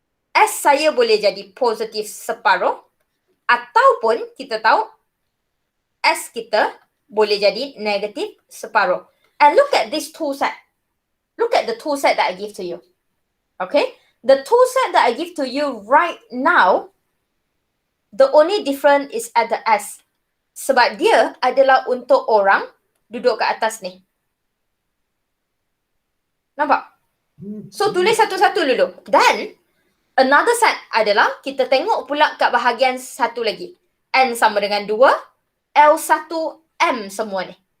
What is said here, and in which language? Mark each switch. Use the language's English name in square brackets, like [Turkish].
[Malay] S saya boleh jadi positif separuh. Ataupun kita tahu, S kita boleh jadi negatif separuh. [English] And look at this 2 set. Look at the 2 set that I give to you. Okay? The 2 set that I give to you right now, the only difference is at the S. [Malay] Sebab dia adalah untuk orang duduk kat atas ni. Nampak? So, tulis satu-satu dulu. Dan, another set adalah, kita tengok pula kat bahagian satu lagi. N sama dengan 2, L1, M semua ni.